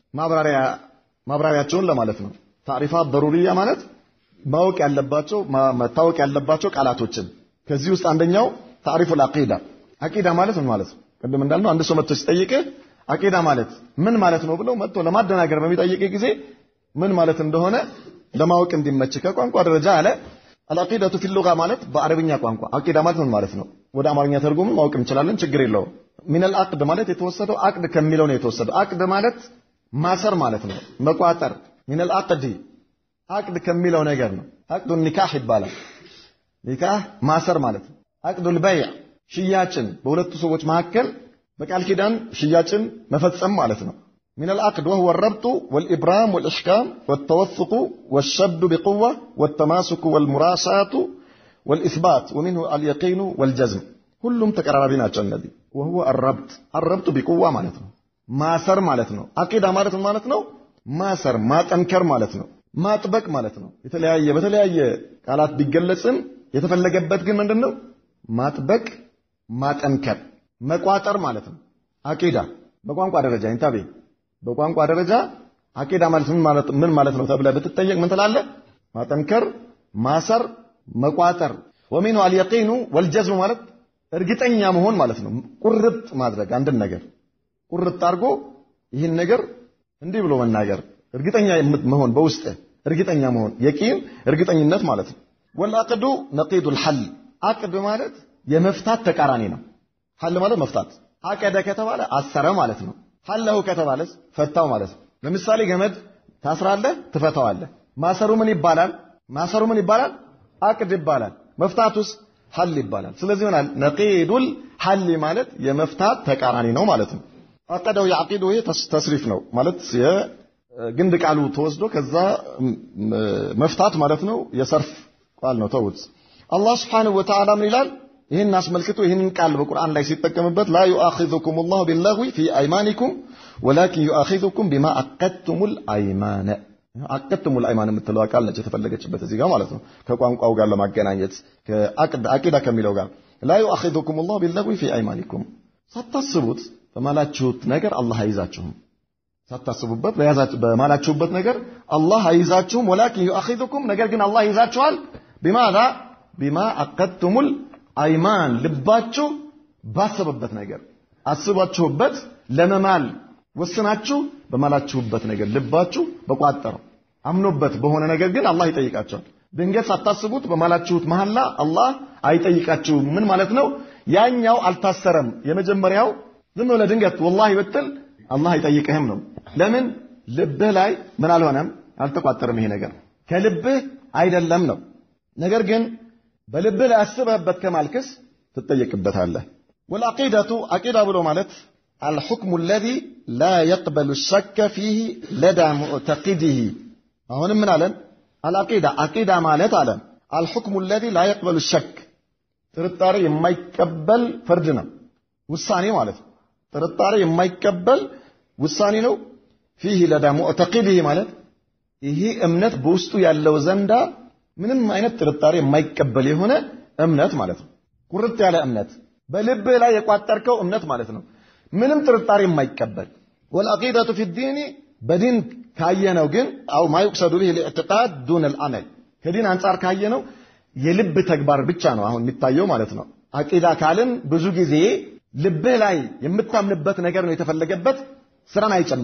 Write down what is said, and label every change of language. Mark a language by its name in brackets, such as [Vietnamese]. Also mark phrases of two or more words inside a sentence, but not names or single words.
[Amharic] ማብራሪያቸውን ለማለት ነው። ታሪፋት ضرورية ማለት ማወቅ ያለባቸው መታወቅ ያለባቸው ቃላቶችን ከዚህ ውስጥ አንደኛው [Arabic] تعريف العقيدة [Amharic] ማለት ምን ማለት ነው? ቅድም እንዳልነው አንድ ሰው መጥቶ ሲጠይቅ አቂዳ ማለት ምን ማለት ነው ብለው መጥቶ ለማደናገር በሚጠይቅ ጊዜ ምን ማለት እንደሆነ ለማወቅ እንዲመች ከቋንቋ ደረጃ አለ [Arabic] العقيدة في اللغة [Amharic] ማለት በአረብኛ ቋንቋ አቂዳ ማለት ምን ማለት ነው? ወደ አማርኛ ተርጉሙ ማወቅ እንችላለን ችግር የለውም። [Arabic] من العقد [Amharic] ማለት የተወሰደው አቅድ ከሚለው ነው የተወሰደው። አቅድ ማለት ማሰር ማለት ነው መቋጠር [Arabic] من العقد عقد [Amharic] ከሚለው ነገር ነው። [Arabic] عقد النكاح [Amharic] ይባላል። ኒካህ ማሰር ማለት ነው። [Arabic] عقد البيع [Amharic] ሽያጭን በሁለቱ ሰዎች መካከል በቃል ኪዳን ሽያጭን መፈጸም ማለት ነው። من [Arabic] العقد وهو الربط والإبرام والإحكام والتوثق والشد بقوة والتماسك والمراساة والإثبات ومنه اليقين والجزم كلهم [Amharic] تقرابين ናቸው እነዚህ [Arabic] وهو الربط بقوة [Amharic] ማለት ነው ማሰር ማለት ነው። አቂዳ ማለት ነው ማሰር ማጠንከር ማለት ነው ማጥበቅ ማለት ነው። በተለያየ ቃላት ቢገለጽም የተፈለገበት ግን ምንድነው ማጥበቅ ማጠንከር መቋጠር ማለት ነው። አቂዳ በቋንቋ ደረጃ እንታቤ በቋንቋ ደረጃ አቂዳ ማለት ምን ማለት ነው ተብለ ብትጠየቅ ምን ትላለህ? ማጠንከር ማሰር መቋጠር [Arabic] ومنه اليقين والجزم [Amharic] ማለት እርግጠኛ መሆን ማለት ነው። ቁርጥ ማድረግ አንድን ነገር ቁርጥ አድርጎ ይህን ነገር እንዲህ ብሎ መናገር እርግጠኛ መሆን በውስጥ እርግጠኛ መሆን የቂን እርግጠኝነት ማለት ነው። [Arabic] والعقد نقيض الحل عقد [Amharic] ማለት የመፍታት ተቃራኒ ነው። ሐል ማለት መፍታት አቀደ ከተባለ አሰረ ማለት ነው። ሐለው ከተባለስ ፈታው ማለት ነው። ለምሳሌ ገመድ ታስራለህ ትፈታዋለህ። ማሰሩ ምን ይባላል? አቅድ ይባላል። መፍታቱስ ሐል ይባላል። ስለዚህ ሆናል [Arabic] نقيض الحل [Amharic] ማለት የመፍታት ተቃራኒ ነው ማለት ነው። አቀደው ያቂዱ ተስሪፍ ነው ማለት የግንድ ቃሉ ተወስዶ ከዛ መፍታት ማለት ነው የሰርፍ ቃል ነው ተውት። አላህ [Arabic] سبحانه وتعالى [Amharic] ምን ይላል? ይሄን አስመልክቶ ይሄንን ቃል በቁርአን ላይ ሲጠቀምበት [Arabic] لا يؤاخذكم الله باللغو في ايمانكم ولكن يؤاخذكم بما عقدتم الايمان [Amharic] የምትለው ቃል ነች የተፈለገችበት እዚህ ጋር ማለት ነው። ከቋንቋው ጋር ለማገናኘት አቂዳ ከሚለው ጋር [Arabic] لا يؤاخذكم الله باللغو في ايمانكم [Amharic] ሳታስቡት በማላችሁት ነገር አላህ አይዛችሁም። ሳታስቡበት በማላችሁበት ነገር አላህ አይዛችሁም [Arabic] ولكن يؤاخذكم [Amharic] ነገር ግን አላህ ይዛችኋል [Arabic] بما عقدتم [Amharic] አይማን ልባችሁ ባሰበበት ነገር አስባችሁበት ለመማል ወስናችሁ በማላችሁበት ነገር ልባችሁ በቋጠረው አምኖበት በሆነ ነገር ግን አላህ ይጠይቃቸዋል። ድንገት ሳታስቡት በማላችሁት መሐላ አላህ አይጠይቃችሁም። ምን ማለት ነው? ያኛው አልታሰረም። የመጀመሪያው ዝም ብለህ ድንገት ወላሂ ብትል አላህ አይጠይቅህም ነው። ለምን? ልብህ ላይ ምን አልሆነም አልተቋጠረም። ይሄ ነገር ከልብህ አይደለም ነው። ነገር ግን በልብህ ላይ አስበህበት ከማልክስ ትጠየቅበታለህ። [Arabic] والعقيدة عقيدة [Amharic] ብሎ ማለት [Arabic] الحكم الذي لا يقبل الشك فيه لدى معتقده [Amharic] አሁንም ምን አለን? عقيدة ማለት አለን [Arabic] الحكم الذي لا يقبل الشك [Amharic] ጥርጣሬ የማይቀበል ፍርድ ነው ውሳኔ ማለት ነው። ጥርጣሬ የማይቀበል ውሳኔ ነው። فيه [Arabic] لدى معتقده [Amharic] ማለት ይሄ እምነት በውስጡ ያለው ዘንዳ ምንም አይነት ጥርጣሬ የማይቀበል የሆነ እምነት ማለት ነው። ቁርጥ ያለ እምነት በልብህ ላይ የቋጠርከው እምነት ማለት ነው። ምንም ጥርጣሬ የማይቀበል [Arabic] والعقيدة في الدين [Amharic] በዲን ካየነው ግን [Arabic] أو ما يقصد به الاعتقاد دون العمل [Amharic] ከዲን አንፃር ካየነው የልብ ተግባር ብቻ ነው አሁን የሚታየው ማለት ነው። አቂዳ ካልን ብዙ ጊዜ ልብህ ላይ የምታምንበት ነገር ነው የተፈለገበት ስራን